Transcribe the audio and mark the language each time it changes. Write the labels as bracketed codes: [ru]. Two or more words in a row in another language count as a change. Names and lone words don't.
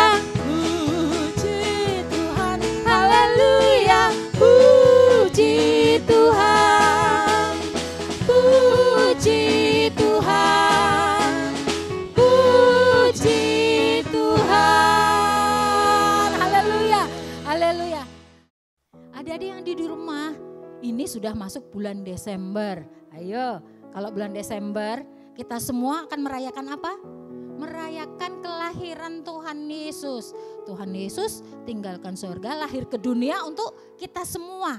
[id] Puji Tuhan. Haleluya. Puji Tuhan. Puji Tuhan. Puji Tuhan. Haleluya. Haleluya. Adik-adik yang di rumah, ini sudah masuk bulan Desember. Ayo, kalau bulan Desember kita semua akan merayakan apa? Merayakan kelahiran Tuhan Yesus. Tuhan Yesus tinggalkan surga, lahir ke dunia untuk kita semua.